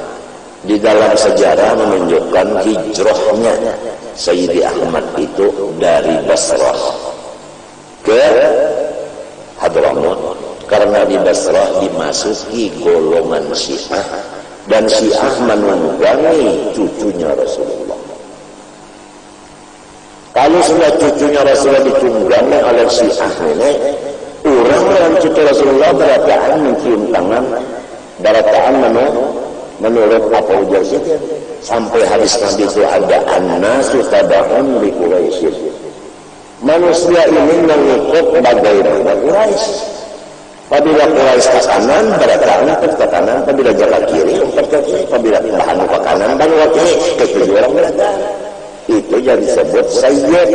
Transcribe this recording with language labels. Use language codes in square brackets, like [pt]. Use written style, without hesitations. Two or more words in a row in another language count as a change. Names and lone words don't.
[id] Di dalam sejarah menunjukkan hijrahnya Sayyidi Ahmad itu dari Basrah ke Hadramut, karena di Basrah dimasuki golongan Syiah dan Syiah menunggangi cucunya Rasulullah. Kalau sudah cucunya Rasulullah ditunggangi oleh Syiah ini, orang yang cucu Rasulullah berataan mencium tangan, berataan menurut apa ujar Sidin. Sampai hadis Nabi itu ada [ar] an-nasu taba'un li Quraisy. [id] Manusia ini mengikut bagaimana Quraisy. Apabila Quraisy ke kanan, berataan ke kanan. Apabila jalan kiri, ke kiri. Apabila bahan ke kanan, bahan ke kiri. Ketujuh orang berataan. Itu yang disebut sayyid.